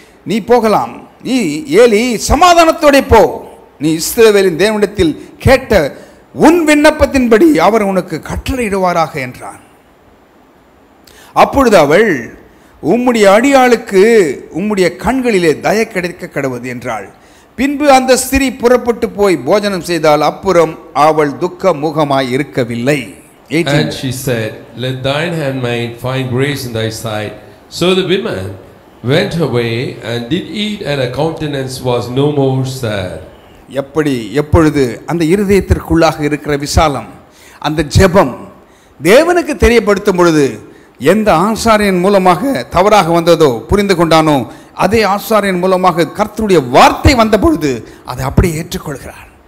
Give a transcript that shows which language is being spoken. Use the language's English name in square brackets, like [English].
[Tamil] நீ போகலாம், நீ ஏலி சமாதானத்தோட போ, நீ இஸ்ரவேலின் தேவனிடத்தில் கேட்ட உன் விண்ணப்பத்தின்படி அவர் உனக்கு கட்டளையிடுவாராக என்றான். அப்பொழுது அவள், உம்முடைய அடியாளுக்கு உம்முடைய கண்களிலே தயை கிடைக்க கடவுது என்றாள். பின்பு அந்த ஸ்திரீ புறப்பட்டு போய் போஜனம் செய்தால் அப்புறம் அவள் துக்க முகமாய் இருக்கவில்லை. [English] And she said, Let thine handmaid find grace in thy sight. So the woman went her way and did eat, and her countenance was no more sad. [Tamil] எப்பொழுது அந்த இருதயத்திற்குள்ளாக இருக்கிற விசாலம், அந்த ஜெபம் தேவனுக்கு தெரியப்படுத்தும் பொழுது, எந்த ஆசாரியன் மூலமாக தவறாக வந்ததோ புரிந்து கொண்டானோ அதே ஆசாரியன் மூலமாக கர்த்தருடைய வார்த்தை வந்த பொழுது அதை அப்படியே ஏற்றுக்கொள்கிறார்.